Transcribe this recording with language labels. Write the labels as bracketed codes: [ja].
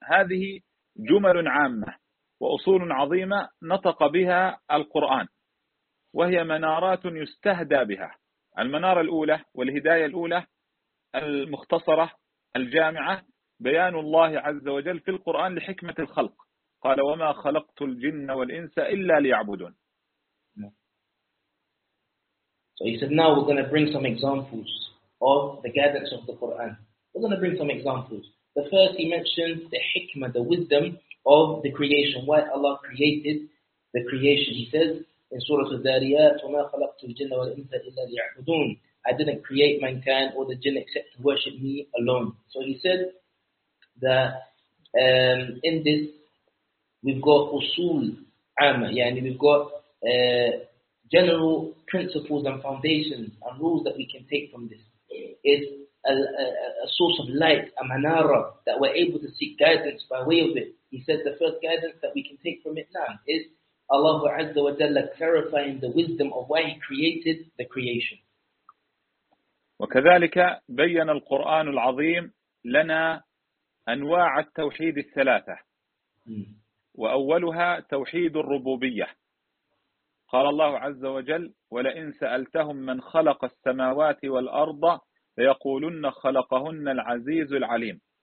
[ar] هذه جمل عامة وأصول عظيمة نطق بها القرآن، وهي منارات يستهدى بها. المنارة الأولى والهداية الأولى المختصرة الجامعة بيان الله عز وجل في القرآن لحكمة الخلق، قال وما خلقت الجن والإنس إلا ليعبدون. [en] So he said, now we're going to bring some examples of the guidance of the Quran. We're going to bring some examples. The first, he mentioned the hikmah, the wisdom of the creation, why Allah created the creation. He says in Surah Al-Dariyat, وَمَا خَلَقْتُ الْجِنَّ وَالْإِنْسَ إِلَّا لِيَعْبُدُونَ. I didn't create mankind or the jinn except to worship me alone. So he said that in this, we've got usul amma, yani we've got general principles and foundations and rules that we can take from this. Is a source of light, a manara, that we're able to seek guidance by way of it. He said the first guidance that we can take from it now is Allah Azza wa Jalla clarifying the wisdom of why He created the creation. [ar] وكذلك بين القرآن العظيم لنا أنواع التوحيد الثلاثة، وأولها توحيد الربوبية. قال الله عز وجل: ولئن سألتهم من خلق السماوات والأرض ليقولن خلقهن العزيز العليم.